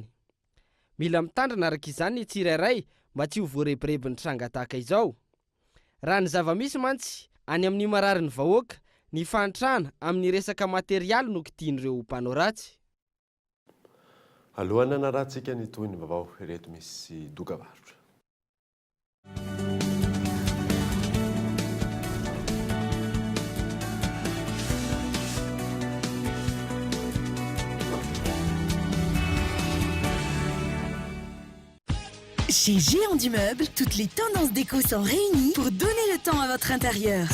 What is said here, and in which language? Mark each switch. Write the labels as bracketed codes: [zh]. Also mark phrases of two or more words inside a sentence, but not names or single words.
[mg] Mila mitandrina araka izany ny tsirairay mba tsy ho voarebirebin'ny tranga tahaka izao. Raha ny zava-misy mantsy any amin'ny mararin'ny vahoaka, ny fantrana amin'ny resaka materialy no kitian'ireo mpanao ratsy. Alohan'ny naratsika ny toy ny vaovao reto misy dokavarotra. [fr] Chez Géant du Meuble, toutes les tendances déco sont réunies pour donner le temps à votre intérieur.